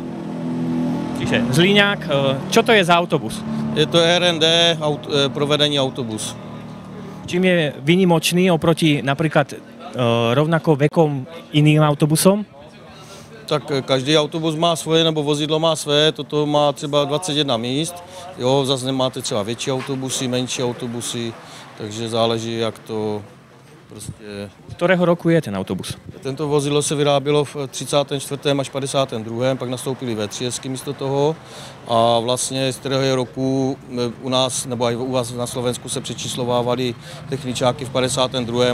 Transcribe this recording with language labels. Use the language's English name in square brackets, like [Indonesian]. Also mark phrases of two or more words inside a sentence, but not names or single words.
[Slovak] Čiže Zlíňák, čo to je za autobus? [Czech] Je to RND, provedení autobus. [Slovak] Čím je výnimočný oproti napríklad rovnako vekom iným autobusom? Tak každý autobus má svoje, [Czech] nebo vozidlo má své, toto má třeba 21 míst, jo, zase nemáte třeba větší autobusy, menší autobusy, takže záleží, jak to prostě... [Slovak] Z ktorého roku je ten autobus? [Czech] Tento vozidlo se vyrábělo v 34. až 52. pak nastoupili V3 místo toho a vlastně z kterého roku u nás, nebo i u vás na Slovensku se přečíslovávali techničáky v 52.